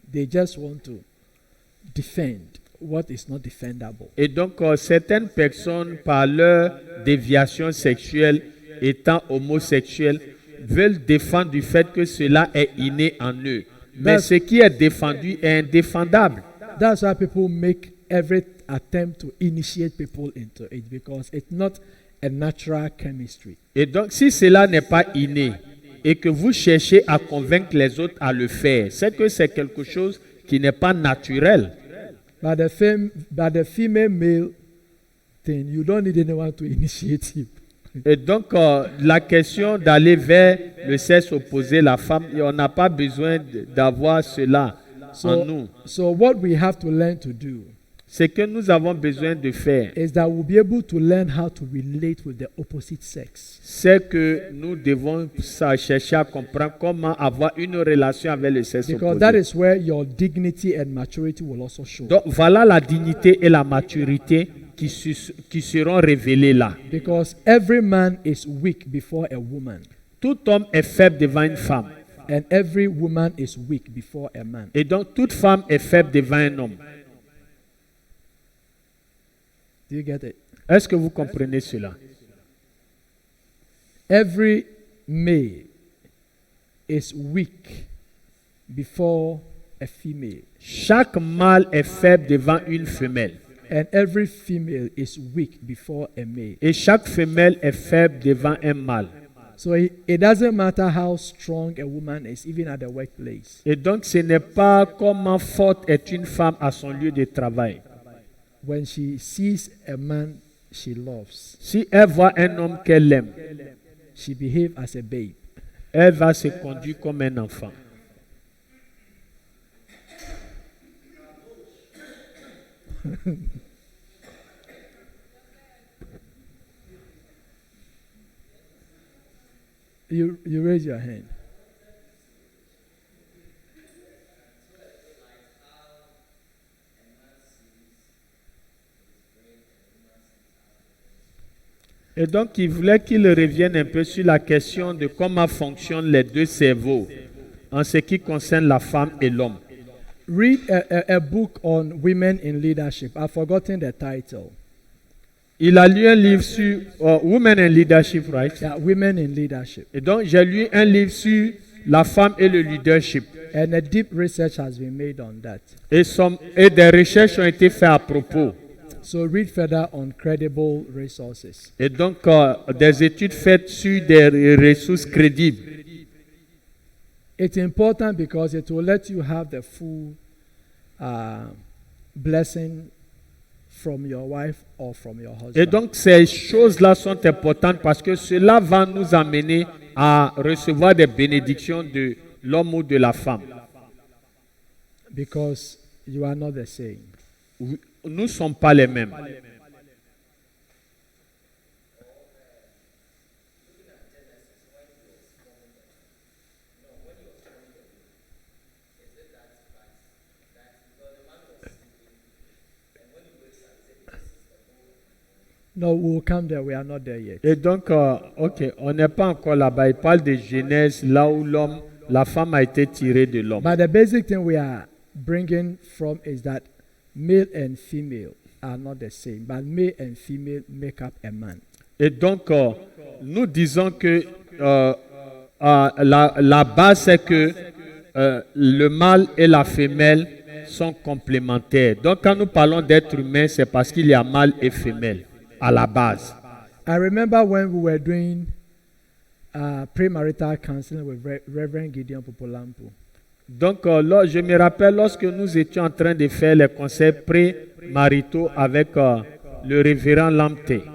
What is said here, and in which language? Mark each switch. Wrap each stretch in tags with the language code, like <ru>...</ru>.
<en>They just want to defend what is not defendable.</en> <fr>Et donc certaines personnes, par leur déviation sexuelle, étant homosexuels, veulent défendre du fait que cela est inné en eux. Mais</fr> <en>That's-</en> <fr>ce qui est défendu est indéfendable.</fr> <en>That's why people make every attempt to initiate people into it, because it's not a natural chemistry.</en> <fr>Et donc si cela n'est pas inné et que vous cherchez à convaincre les autres à le faire, c'est que c'est quelque chose qui n'est pas naturel.</fr> <en>But the female male thing, you don't need anyone to initiate him.</en> <fr>Et donc la question d'aller vers le sexe opposé, la femme, on n'a pas besoin d'avoir cela en nous.</fr> <en>So what we have to learn to do</en> <fr>Ce que nous avons besoin de faire,</fr> <en>is that we'll be able to learn how to relate with the opposite sex.</en> <fr>c'est que nous devons chercher à comprendre comment avoir une relation avec le sexe</fr> <en>Because that</en> <fr>opposé.</fr> <en>is where your dignity and maturity will also show.</en> <fr>Donc voilà la dignité et la maturité qui seront révélées là.</fr> <en>Because every man is weak before a woman,</en> <fr>Tout homme est faible devant une femme.</fr> <en>and every woman is weak before a man.</en> <fr>Et donc toute femme est faible devant un homme.</fr> <en>Do you get it?</en> <fr>Est-ce que vous comprenez cela?</fr> <en>Every male is weak before a female.</en> <fr>Chaque mâle est faible devant une femelle.</fr> <en>And every female is weak before a male.</en> <fr>Et chaque femelle est faible devant un mâle.</fr> <en>So it doesn't matter how strong a woman is, even at the workplace.</en> <fr>Et donc, ce n'est pas comment forte est une femme à son lieu de travail.</fr> <en>When she sees a man she loves,</en> <fr>Si elle voit un homme qu'elle aime,</fr> <en>she behaves as a babe.</en> <fr>elle va se conduire comme un enfant.</fr> <en>You raise your hand.</en> <fr>Et donc, il voulait qu'il revienne un peu sur la question de comment fonctionnent les deux cerveaux en ce qui concerne la femme et l'homme.</fr> <en>Read a book on women in leadership. I've forgotten the title.</en> <fr>Il a lu un livre sur Women in Leadership, right?</fr> <en>Yeah, women in leadership.</en> <fr>Et donc, j'ai lu un livre sur la femme et le leadership.</fr> <en>And a deep research has been made on that.</en> <fr>Et des recherches ont été faites à propos.</fr> <en>So read further on credible resources.</en> <fr>Et donc, des études faites sur des ressources crédibles.</fr> <en>It's important because it will let you have the full blessing from your wife or from your husband.</en> <fr>Et donc, ces choses-là sont importantes parce que cela va nous amener à recevoir des bénédictions de l'homme ou de la femme.</fr> <en>Because you are not the same.</en> <fr>Nous ne sommes pas les mêmes.</fr> <en>No, we will come there. We are not there yet.</en> <fr>Et donc, ok, on n'est pas encore là-bas. Il parle de Genèse, là où la femme a été tirée de l'homme.</fr> <en>But the basic thing we are bringing from is that male and female are not the same, but male and female make up a man.</en> <fr>Et donc, nous disons que la base, c'est que le mâle et la femelle sont complémentaires. Donc, quand nous parlons d'être humain, c'est parce qu'il y a mâle et femelle à la base.</fr> <en>I remember when we were doing premarital counseling with Reverend Gideon Popolampo.</en> <fr>Donc, je me rappelle lorsque nous étions en train de faire les conseils pré-maritaux avec le révérend Lamte.</fr>